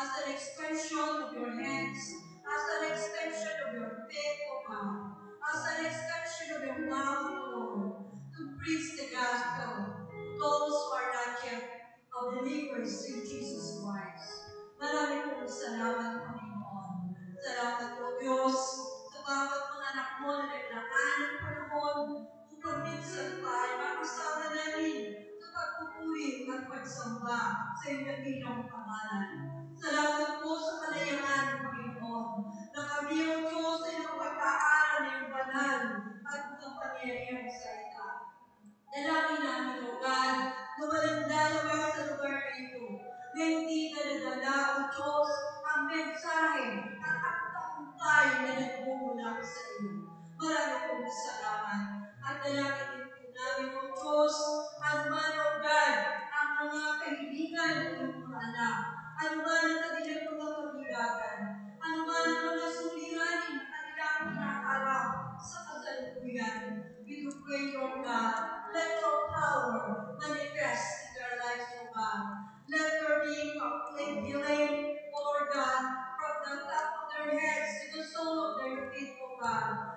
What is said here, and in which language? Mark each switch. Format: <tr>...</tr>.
<en>extension of your hands, as an extension of your faith, O God, as an extension of your mouth, O Lord, to preach the gospel to those who are not yet believers in Jesus Christ.</en> <tl>Marami pong salamat, Panginoon. Salamat, O Diyos, sa bawat mga anak mo na naglaan ng panahon upang minsan pa ay makasama namin sa pagpupuri at pagsamba sa iyong dakilang pangalan. Salamat po sa kalayaan, Panginoon, na kami, O Diyos, ay napag-aaral ng iyong banal at makapangyarihang salita. Dalangin namin,</tl> <en>O God,</en> <tl>na walang lalabas sa lugar na ito, na hindi na nadala, O Diyos, ang mensahe at ang tagumpay na nagmumula sa iyo. Marami pong salamat. At dalangin din po namin, O Diyos, ano man,</tl> <en>O God,</en> <tl>ang mga kahilingan ng iyong mga anak, ano man ang kanilang mga kabigatan, ano man ang mga suliranin na kanilang hinaharap sa kasalukuyan.</tl> <en>We do pray, Lord God, let your power manifest in their lives, O God. Let there be complete healing, O Lord God, from the top of their heads to the sole of their feet, O God.</en>